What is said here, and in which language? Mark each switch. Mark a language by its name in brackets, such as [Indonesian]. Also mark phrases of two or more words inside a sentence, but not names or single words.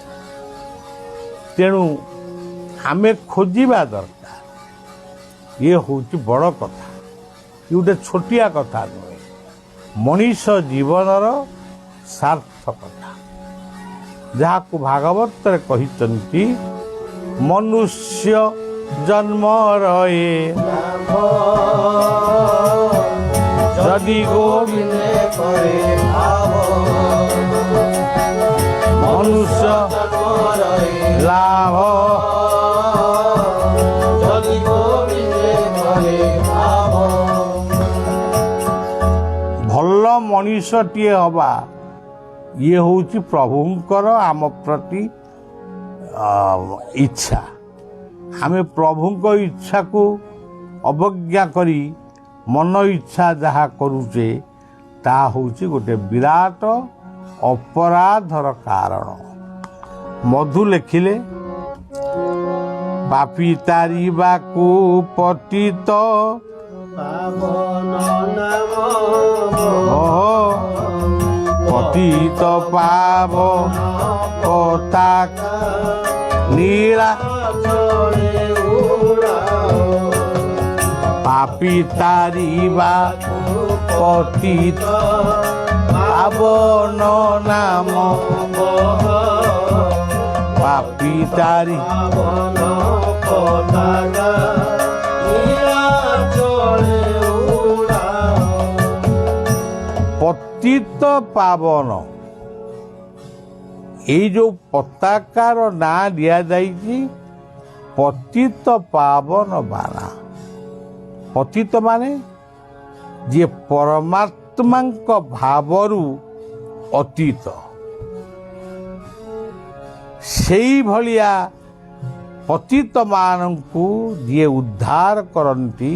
[Odia] ତେଣୁ ଆମେ ଖୋଜିବା ଦରକାର ଯେ ହେଉଛି ବଡ଼ କଥା ଯେ ଗୋଟେ ଛୋଟିଆ କଥା ନୁହେଁ ମନୁଷ୍ୟ ଜୀବନର ସାର୍ଥକତା ଜାହାଁ କୋ ଭାଗବତ କହତେ ମନୁଷ୍ୟ ଜନ୍ମ ରହେ ଯଦି ଗୋବିନ୍ଦେ କରେ ଭାବ ମନୁଷ୍ୟ जन्म ଲାଭ ଯଦି ଗୋବିନ୍ଦେ କରେ ଭାବ ଭଲ ମଣିଷଟିଏ ହବା ଇଏ ହେଉଛି ପ୍ରଭୁଙ୍କର ଆମ ପ୍ରତି ଇଚ୍ଛା। ଆମେ ପ୍ରଭୁଙ୍କ ଇଚ୍ଛାକୁ ଅବଜ୍ଞା କରି ମନ ଇଚ୍ଛା ଯାହା କରୁଛେ ତାହା ହେଉଛି ଗୋଟେ ବିରାଟ ଅପରାଧର କାରଣ। ମଧୁ ଲେଖିଲେ ପାପୀ ତାରିବାକୁ ପତିତ ପାବନ ନାମ ପତିତ ପାବ ପତାକା ନୀଳା ଚଳେ ଉଡ଼ା ପାପୀ ତାରିବା ପତିତ ପାବନ ନାମ ପାପୀ ତାରି ପାବନ ପତାକା ନୀଳା ଚଳେ ଉଡ଼ା ପତିତ ପାବନ ଏଇ ଯୋଉ ପତାକାର ନାଁ ଦିଆଯାଇଛି ପତିତ ପାବନ ବାନା। ପତିତ ମାନେ ଯିଏ ପରମାତ୍ମାଙ୍କ ଭାବରୁ ଅତୀତ, ସେଇଭଳିଆ ପତିତମାନଙ୍କୁ ଯିଏ ଉଦ୍ଧାର କରନ୍ତି।